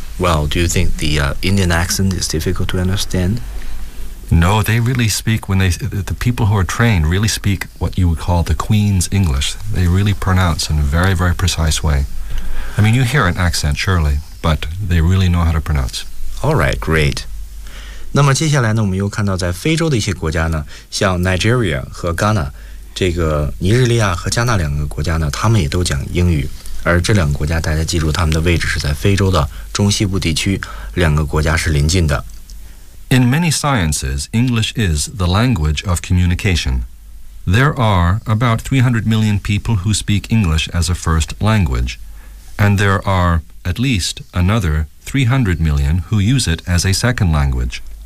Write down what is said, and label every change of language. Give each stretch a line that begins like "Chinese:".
English: Well, do you think the Indian accent is difficult to understand? No, they really speak when they, the people who are trained really speak what you would call the Queen's English. They really pronounce in a very, very precise way. I mean, you hear an accent, surely, but they really know how to pronounce. All right, great.
Chinese: 那么接下来呢，我们又看到在非洲的一些国家呢，像 Nigeria 和 Ghana， 这个尼日利亚和加纳两个国家呢，他们也都讲英语。而这两个国家，大家记住，他们的位置是在非洲的中西部地区，两个国家是邻近的。In
English: many sciences, English is the language of communication. There are about 300 million people who speak English as a first language, and there are at least another 300 million who use it as a second language.